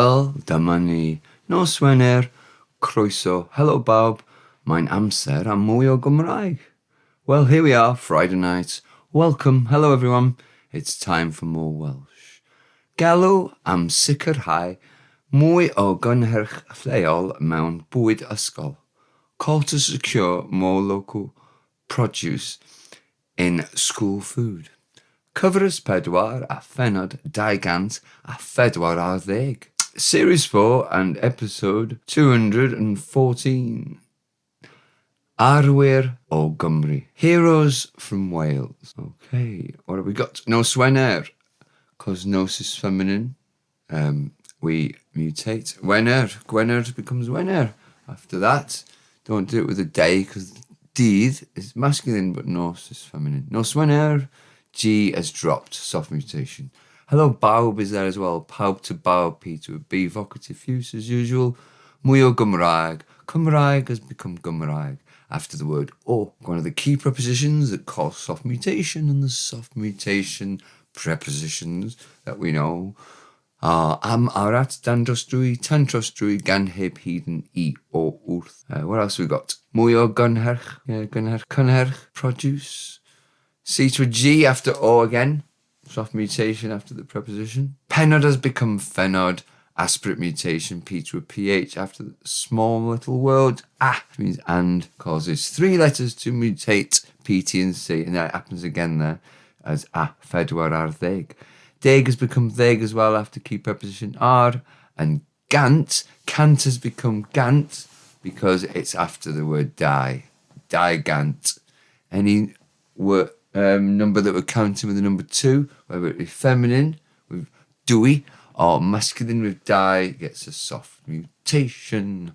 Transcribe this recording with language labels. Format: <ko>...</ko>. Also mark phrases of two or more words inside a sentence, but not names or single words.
<cy>dyma ni. Nos wener, croeso, helo bawb, mae'n amser am mwy o Gymraeg.</cy> <en>Well, here we are, Friday night. Welcome, hello everyone. It's time for more Welsh.</en> <cy>Galw am sicrhau mwy o gynnyrch lleol mewn bwyd ysgol.</cy> <en>Call to secure more local produce in school food.</en> <cy>Cyfres phedwar a phenod gant a phedwar ddeg.</cy> <en>Series 4 and episode 214.</en> <cy>Arwyr O Gymru.</cy> <en>Heroes from Wales. Okay, what have we got?</en> <cy>Nos wener,</cy> <en>because nos is feminine. We mutate. Wener becomes wener. After that, don't do it with a day, because dydd is masculine, but nos is feminine.</en> <cy>Nos wener,</cy> <en>G has dropped, soft mutation. Hello, bawb is there as well. Pawb to bawb, P to a B, vocative use as usual.</en> <cy>Mwy o Gymraeg.</cy> <en>Cymraeg has become Gymraeg after the word o. One of the key prepositions that cause soft mutation, and the soft mutation prepositions that we know are</en> <cy>am, arat, dan drosdwy, tan drosdwy, gan heb hyd and I o wrth.</cy> <en>What else we got?</en> <cy>Mwy o gynnyrch. Yeah, gynnyrch. Cynnyrch,</cy> <en>produce. C to a G after O again. Soft mutation after the preposition. Pennod has become phenod. Aspirate mutation, P to a PH after the small little word. Which means and, causes 3 letters to mutate, P, T and C. And that happens again there as</en> <cy>phedwar ddeg.</cy> <en>Deg has become ddeg as well after key preposition R. And gant, cant has become gant because it's after the word die. Gant. Any word, number that we're counting with the number 2, whether it be feminine with dwy or masculine with die, gets a soft mutation.</en>